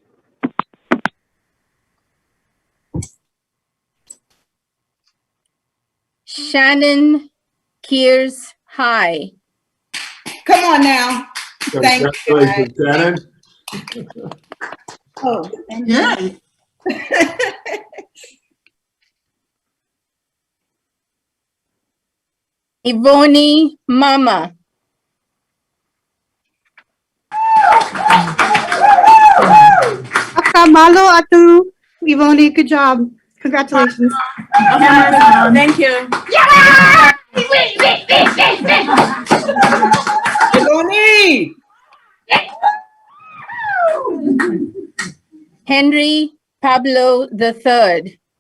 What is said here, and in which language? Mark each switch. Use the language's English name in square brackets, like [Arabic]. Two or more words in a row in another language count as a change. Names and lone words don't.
[English] Shannon Kears High. Come on now. Thank you. Congratulations, Shannon. Oh, Yeah. Ivoni Mama. [Tongan] Malo atu. [English] Ivoni, good job. Congratulations. Thank you. Ivoni. Henry Pablo III.